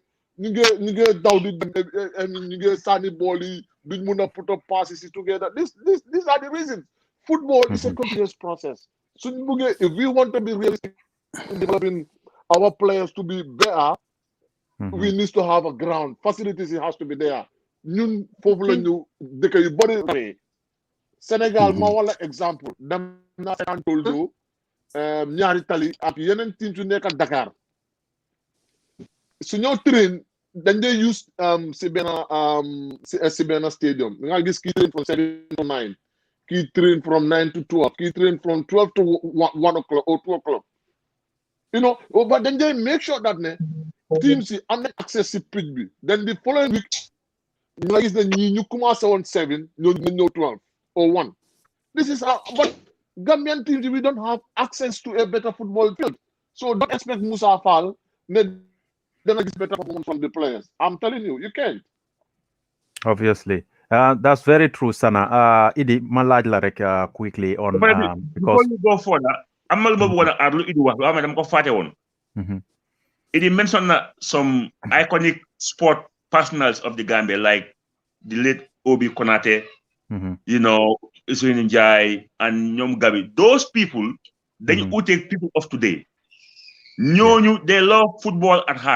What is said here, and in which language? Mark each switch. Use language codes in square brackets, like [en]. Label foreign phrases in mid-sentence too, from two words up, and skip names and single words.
[en] You get Dowdy, I mean, you get Sunny Bolly, big Muna put up passes together. These are the reasons. Football is a continuous process. So if we want to be realistic in developing our players to be better, we need to have a ground. Facilities, it has to be there. [wo] Ñun foofu la ñu dëkk yu bari Sénégal ma wala exemple dem na Sénégal toldo ñaari tali ak yeneen team su nekk Dakar su ñoo train dañ dee use si benn stadium nga gis kii [en] train from 7 to 9 [wo] kii [en] train from 9 to 12 [wo] kii [en] train from 12 to 1 o'clock or 2 o'clock, you know, but then they make sure that [wo] ne teams yi am na access si pitch bi. [en] Then the following week [wo] ñu gis ne ñi ñu commencé woon 7 ñoo 12 or 1. [en] This is but Gambian teams, we don't have access to a better football field. So don't expect Musa Faal then get better performance from the players. I'm telling you, you can't. Obviously. That's very true, Sanna. [wo] Idi, ma laaj la rek quickly on [en] before because you go further, I'm not going to add Idi [wo] wax am dama ko faté won. [en] Idi mentioned some iconic sport personals of the Gambia like the late Obi Konate, you know, Isuini Njai and Nyom Gabi. Those people, they who take people of today. They love football at heart.